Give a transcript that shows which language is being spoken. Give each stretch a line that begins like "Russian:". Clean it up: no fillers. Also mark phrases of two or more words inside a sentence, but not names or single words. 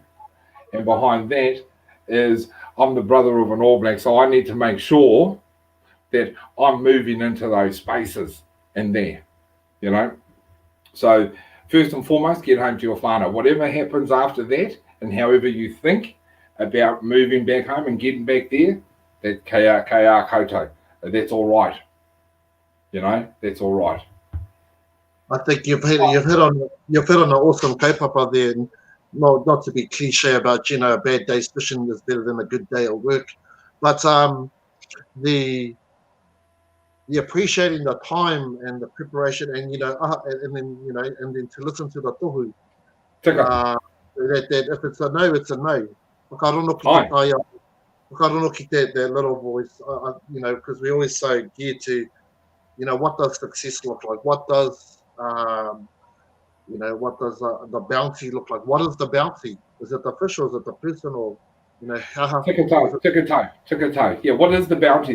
English: And behind that is I'm the brother of an All Black, so I need to make sure that I'm moving into those spaces in there, you know. So first and foremost, get home to your whānau. Whatever happens after that, and however you think about moving back home and getting back there, that
Māori: kia koutou.
English: That's all right. You know, that's all right. I think you've hit on an awesome kaupapa there. Not to be cliche about, you know, a bad day's fishing is better than a good day at work, but the appreciating the time and the preparation, and you know, and then to listen to the tohu. That if it's a no, it's a no.
Māori: Whakarongo ki
English: that little voice, you know, because we always so geared to, you know, what does success look like? What does you know, what does the bounty look like? What is the bounty? Is it the fish or is it the person, or, you know, how? Tikanga. Yeah, what is the bounty?